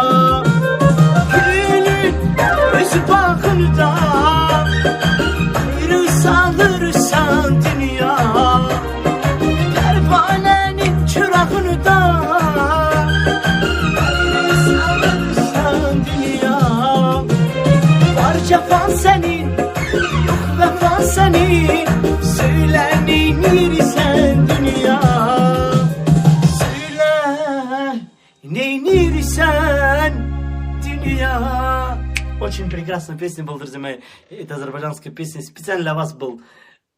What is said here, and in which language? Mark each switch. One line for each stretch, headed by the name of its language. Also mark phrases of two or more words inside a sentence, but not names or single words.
Azerbaijani: Gülün öz bağında ayrı salırsan dünya, pervanenin çırağını da cefan senin, yok vefan senin, söylenirsen dünya. Söylenirsen dünya.
Russian: Очень прекрасная песня была, друзья мои. Это азербайджанская песня специально для вас был.